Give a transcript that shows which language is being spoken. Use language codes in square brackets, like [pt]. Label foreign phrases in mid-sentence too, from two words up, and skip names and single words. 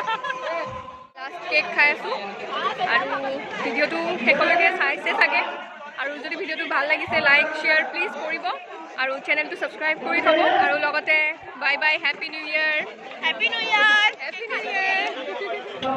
[en] last cake [as] खाই আছোঁ আৰু ভিডিঅ'টো শেষলৈকে চাইছে চাগে. আৰু যদি ভিডিঅ'টো ভাল লাগিছে [en] like share [as] প্লিজ কৰিব আৰু চেনেলটো ছাবস্ক্ৰাইব কৰি থ'ব. আৰু লগতে বাই বাই, [en] happy new year. Happy New Year. Happy New Year.